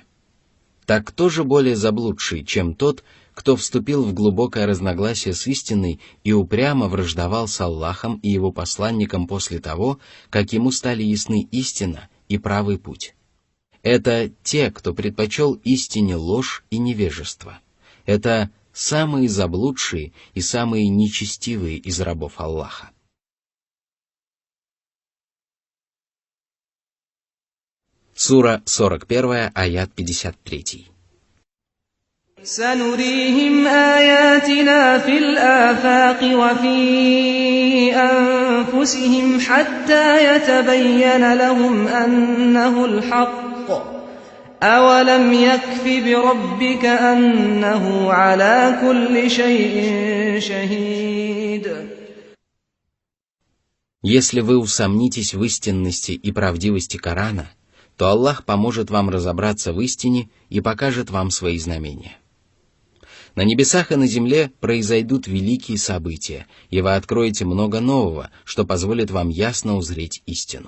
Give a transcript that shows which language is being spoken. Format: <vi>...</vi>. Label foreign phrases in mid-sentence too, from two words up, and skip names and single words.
<ru>Так кто же более заблудший, чем тот, кто вступил в глубокое разногласие с истиной и упрямо враждовал с Аллахом и его посланником после того, как ему стали ясны истина и правый путь? Это те, кто предпочел истине ложь и невежество. Это самые заблудшие и самые нечестивые из рабов Аллаха. Сура 41, аят 53.</ru> <ar>سنريهم آياتنا في الآفاق وفي أنفسهم حتى يتبين لهم أنه الحق أولم يكف بربك أنه على كل شيء شهيد.</ar> <ru>Если вы усомнитесь в истинности и правдивости Корана, то Аллах поможет вам разобраться в истине и покажет вам свои знамения. На небесах и на земле произойдут великие события, и вы откроете много нового, что позволит вам ясно узреть истину.</ru>